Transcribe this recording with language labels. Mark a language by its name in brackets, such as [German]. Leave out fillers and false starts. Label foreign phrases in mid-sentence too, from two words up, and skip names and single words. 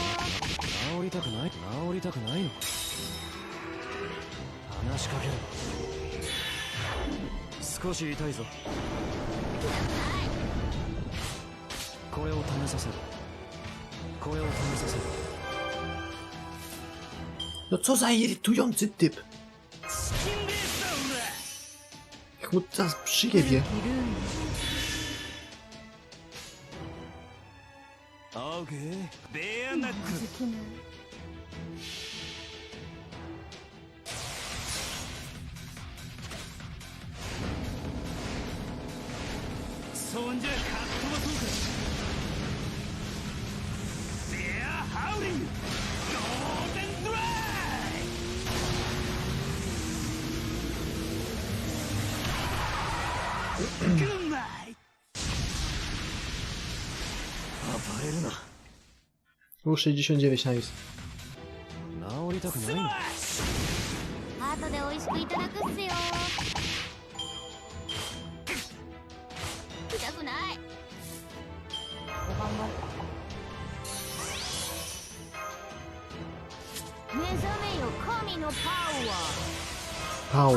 [Japanese] 治りたくない。治りたくないの。話しかける。少し痛いぞ。これを試させる。これを試させる。 [Polish] No co za irytujący typ. Jak mu teraz przyjebie. [Japanese] オーケー。ベアナックル。そんじゃかっ飛ばそうか。ベアハウリング。ゴールデンドライ。グッナイ。暴れるな。 [Polish] Było 69 na jest. [Japanese] 治りたくないの。後で美味しくいただくっすよ。痛くない。目覚めよ神のパワー。